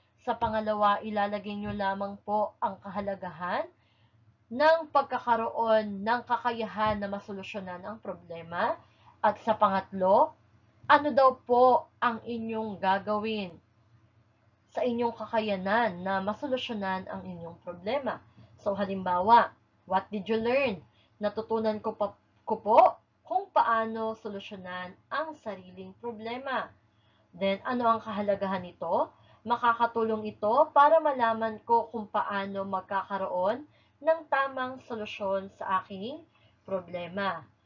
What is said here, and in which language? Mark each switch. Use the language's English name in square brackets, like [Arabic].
[Filipino] Sa pangalawa, ilalagay nyo lamang po ang kahalagahan ng pagkakaroon ng kakayahan na masolusyonan ang problema. At sa pangatlo, ano daw po ang inyong gagawin sa inyong kakayanan na masolusyonan ang inyong problema. [English] So, [Filipino] halimbawa, [English] what did you learn? [Filipino] Natutunan ko po kung paano solusyonan ang sariling problema. Then, ano ang kahalagahan nito? Makakatulong ito para malaman ko kung paano magkakaroon ng tamang solusyon sa aking problema.